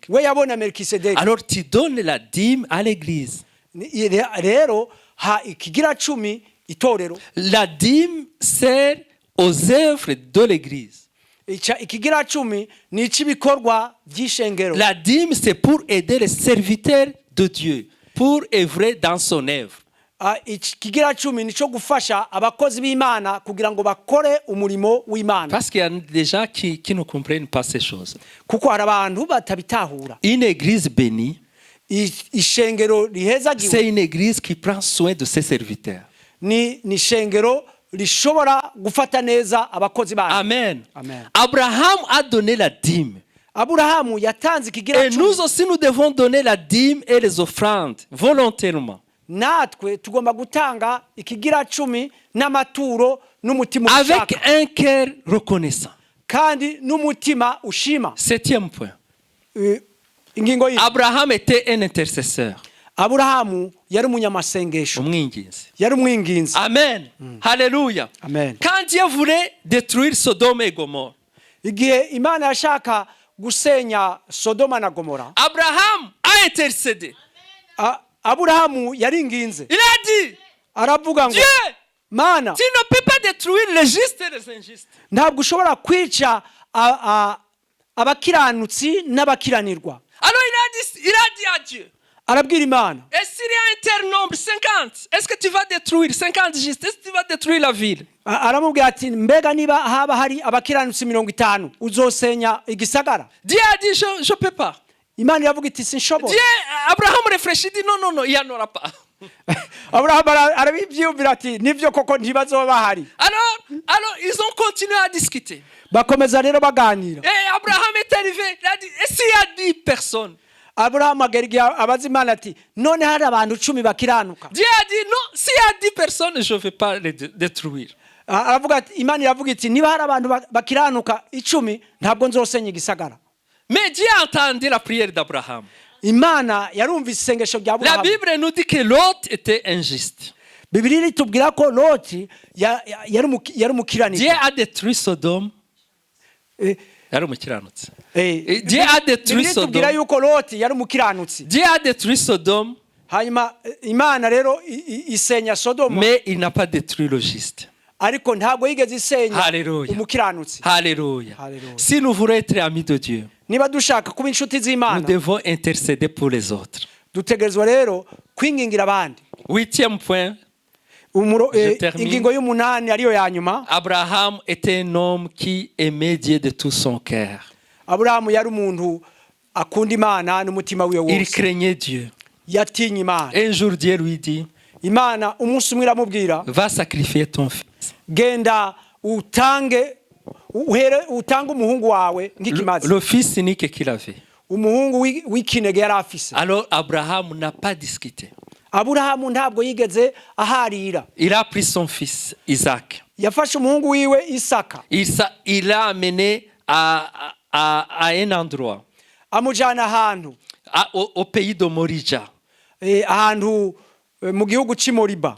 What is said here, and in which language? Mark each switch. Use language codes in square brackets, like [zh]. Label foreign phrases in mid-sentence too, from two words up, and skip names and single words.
[rn] We yabona Melkisedeki. [fr] Alors tu donnes la dîme à l'église. [rn] Rero ha ikigira cumi itorero. [fr] La dîme sert aux œuvres de l'église. [rn] Ikigira cumi ni icibikorwa by'ishengero. [fr] La dîme c'est pour aider les serviteurs de Dieu, pour œuvrer dans son œuvre. [rn] Ikigira cumi nico gufasha abakozi b'Imana kugira ngo bakore umurimo w'Imana. [fr] Parce qu'il y a des gens qui ne comprennent pas ces choses. [rn] Kuko hari abantu batabitahura. [fr] Une église bénie, [rn] Ishengero rihezagiwe [fr] c'est une église qui prend soin de ses serviteurs. [rn] ni ishengero rishobora gufata neza abakozi bayo. Amen. Amen. [fr] Abraham a donné la dîme. [rn] Aburahamu yatanze ikigira [fr] Et [rn] cumi. [fr] nous aussi, nous devons donner la dîme et les offrandes volontairement. [rn] Natwe tugomba gutanga ikigira cumi n'amaturo n'umutima [fr] Avec [rn] ushaka [fr] un cœur reconnaissant. [rn] kandi n'umutima ushima. [fr] 7e point. [rn] Ingingo yi [fr] Abraham était un intercesseur. [rn] Aburahamu yari umunyamasengesho, Umwinginzi. yari umwinginzi. [fr] Amen. Alléluia. Amen. Quand Dieu voulait détruire Sodome et Gomorrhe, [rn] Igihe Imana yashaka gusenya Sodoma na Gomora, [fr] Abraham a intercédé. [rn] Aburahamu yari inginze. [fr] Il a dit, [rn] Aravuga ngo [fr] Dieu, [rn] Mana, [fr] tu ne peux pas détruire les justes et les injustes. [rn] ntabwo ushobora kwica abakiranutsi n'abakiranirwa. [fr] Alors il a dit à Dieu, [rn] Arabwira Imana, [fr] et s'il y a un tel nombre, 50, est-ce que tu vas détruire 50 justes? Est-ce que tu vas détruire la ville? [rn] aramubwira ati mbega niba haba hari abakiranutsi 50 uzosenya igisagara? [fr] Dieu a dit, je ne peux pas. [rn] Imana iravuga iti sinshobora. [fr] Dieu, Abraham réfléchit, dit non, il n'y en aura pas. [rn] Aburahamu arabibyumvira ati nivyo koko ntibazoba bahari. [fr] Alors, Alors, ils ont continué à discuter. [rn] bakomeza rero baganira. [fr] Et Abraham est arrivé. Il a dit, et s'il y a 10 personnes? [rn] Aburahamu agera igihe abaza Imana ati none hari abantu 10 bakiranuka. [fr] Dieu a dit, non, s'il y a 10 personnes, je ne vais pas les détruire. [rn] Aravuga ati Imana iravuga iti niba hari abantu bakiranuka 10 ntabwo nzosenya igisagara. [fr] Mais Dieu a entendu la prière d'Abraham. [rn] Imana yarumvise isengesho rya [fr] La [rn] Aburahamu. [fr] Bible nous dit que Lot était injuste. [rn] Bibiliya itubwira ko Loti yari umukiranirwa. [fr] Dieu a détruit Sodome. [rn] Yari umukiranutsi. [fr] Dieu a détruit [rn] Bibiliya itubwira [fr] Sodome. [rn] yuko Loti yari umukiranutsi. [fr] Dieu a détruit Sodome, [rn] Hanyuma Imana rero isenya Sodoma, [fr] mais il n'a pas détruit le juste. [rn] ariko ntabwo yigeze isenya [fr] Hallelujah. [rn] umukiranutsi. [fr] Alléluia. Alléluia. Si nous voulons être amis de Dieu, [rn] Niba dushaka kuba inshuti [fr] nous [rn] z'Imana, [fr] devons intercéder pour les autres. [rn] dutegerezwa rero kwingingira abandi. [fr] 8e point, Je termine. [rn] Ingingo y'umunani ariyo ya nyuma. [fr] Abraham était un homme qui aimait Dieu de tout son cœur. [rn] Aburahamu yari umuntu akunda Imana n'umutima wiwe [fr] Il [rn] wose. [fr] craignait Dieu. [rn] Yatinye Imana. [fr] Un jour, Dieu lui dit, [rn] Imana umunsi umwe iramubwira, [fr] va sacrifier ton fils. [rn] genda utange umuhungu wawe nk'ikimazi. [fr] Le fils unique qu'il avait. [rn] Umuhungu w'ikinege yari afise. [fr] Alors Abraham n'a pas discuté. [rn] Aburahamu ntabwo yigeze aharira. [fr] Il a pris son fils Isaac. [rn] Yafashe umuhungu wiwe Isaka. [fr] Il l'a amené à un endroit, [rn] Amujana ahantu. [fr] au pays de Morija. [rn] Ahantu mu gihugu c'Imoriba.